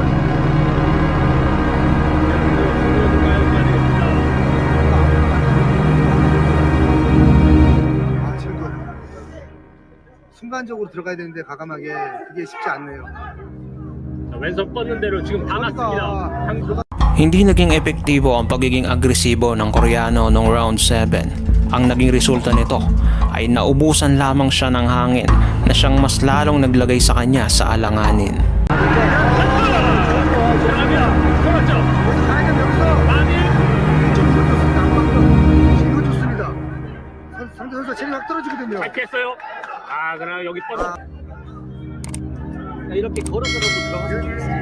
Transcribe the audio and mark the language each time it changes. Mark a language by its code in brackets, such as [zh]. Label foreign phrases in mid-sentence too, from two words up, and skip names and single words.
[ko] 순간적으로 들어가야 되는데 과감하게 그게 쉽지 않네요. 자, 왼손 뻗는 대로 지금 다 맞습니다. [tl] Hindi naging epektibo ang pagiging agresibo ng Koreano noong round 7 Ang naging resulta nito ay naubusan lamang siya ng hangin na siyang mas lalong naglagay sa kanya sa alanganin. [ko] 상대 선수가 체력이 확 떨어지거든요. 잘 피했어요. 아, 그러나 여기 뻗어. 이렇게 걸어서라도 들어갈 수 있습니다.